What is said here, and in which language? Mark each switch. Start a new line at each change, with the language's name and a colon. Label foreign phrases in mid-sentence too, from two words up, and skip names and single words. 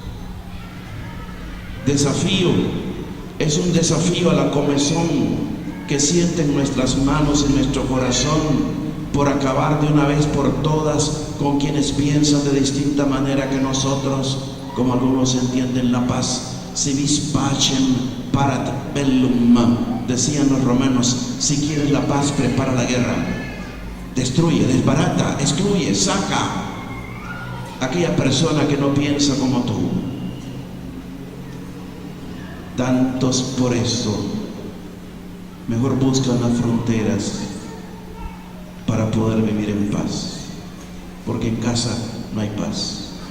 Spanish: Desafío es un desafío a la comezón que sienten nuestras manos y nuestro corazón por acabar de una vez por todas con quienes piensan de distinta manera que nosotros, como algunos entienden la paz.
Latin: Si vis pacem parat bellum,
Spanish: decían los romanos. Si quieres la paz, prepara la guerra. Destruye, desbarata, excluye, saca aquella persona que no piensa como tú. Tantos por eso mejor buscan las fronteras para poder vivir en paz, porque en casa no hay paz.